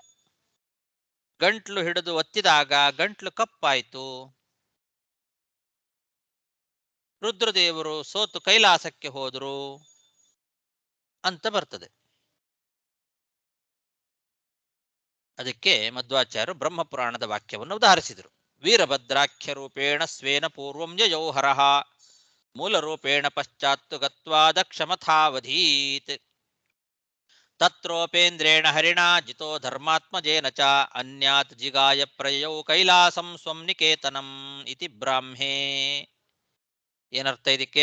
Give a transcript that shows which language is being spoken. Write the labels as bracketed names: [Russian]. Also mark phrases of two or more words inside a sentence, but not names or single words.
[Kannada] ಗಂಟ್ಲು ಹಿಡಿದು ಒತ್ತಿದಾಗ ಗಂಟ್ಲು ಕಪ್ಪಾಯಿತು, ರುದ್ರದೇವರು ಸೋತು ಕೈಲಾಸಕ್ಕೆ ಹೋದರು ಅಂತ ಬರ್ತದೆ. ಅದಕ್ಕೆ ಮಧ್ವಾಚಾರ್ಯರು ಬ್ರಹ್ಮಪುರಾಣದ ವಾಕ್ಯವನ್ನು ಉದಾಹರಿಸಿದರು. [Sanskrit] ವೀರಭದ್ರಾಖ್ಯ ರೂಪೇಣ ಸ್ವೇನ ಪೂರ್ವಂ ಯಯೋಹರಃ ಮೂಲರೂಪೇಣ ಪಶ್ಚಾತ್ತು ಗತ್ವಾ ದಕ್ಷಮಥಾವಧೀತ್ ತತ್ರೋಪೇಂದ್ರೇಣ ಹರಿಣಾ ಜಿತೋ ಧರ್ಮಾತ್ಮಜೇನ ಚ ಅನ್ಯಾತ್ ಜಿಗಾಯ ಪ್ರಯಯೌ ಕೈಲಾಸಂ ಸ್ವಂ ನಿಕೇತನಂ ಇತಿ ಬ್ರಾಹ್ಮೇ. [Kannada] ಏನರ್ಥ ಇದಕ್ಕೆ?